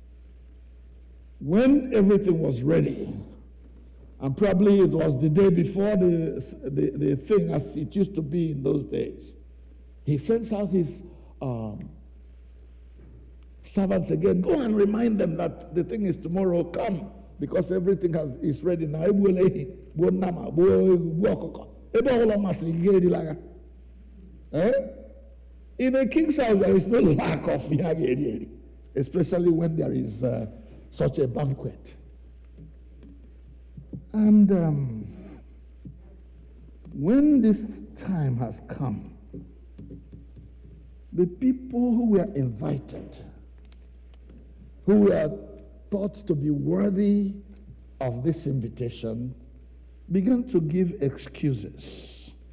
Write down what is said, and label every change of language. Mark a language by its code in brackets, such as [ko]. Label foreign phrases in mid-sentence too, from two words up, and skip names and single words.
[en] When everything was ready, and probably it was the day before the thing as it used to be in those days, he sends out his servants again. Go and remind them that the thing is tomorrow. Come, because everything is ready now. [ig] Ebe ọbụla masịrị gị erila ya. [en] In a king's house, there is no lack of [ig] ya ga-eri, [en] especially when there is such a banquet. And when this time has come, the people who were invited, who were thought to be worthy of this invitation, began to give excuses.